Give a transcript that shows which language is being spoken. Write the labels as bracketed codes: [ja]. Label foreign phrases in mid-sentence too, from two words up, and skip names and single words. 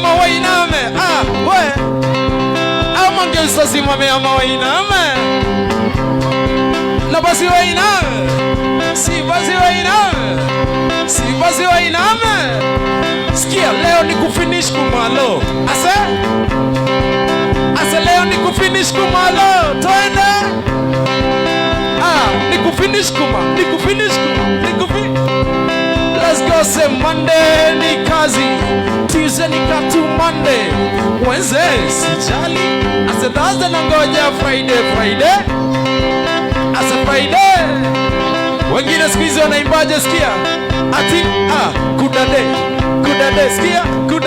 [sw] mawainame we amangeusa simamea mawainame Na basi wainame, si basi wainame, si basi wainame. Sikia, leo ni kufinish kumalo. Asa leo ni kufinish kumalo. Twende. Ni kufinish kuma, ni kufinish kuma, ni kufinish. [en] Let's go. [sw] Say Monday ni kazi, Tuesday ni katu Monday, Wednesday sijali. Asa Thursday nangoja Friday. Asa Friday. Wengine siku hizi wanaimbaje sikia? Ati kudade. Sikia? Kuda.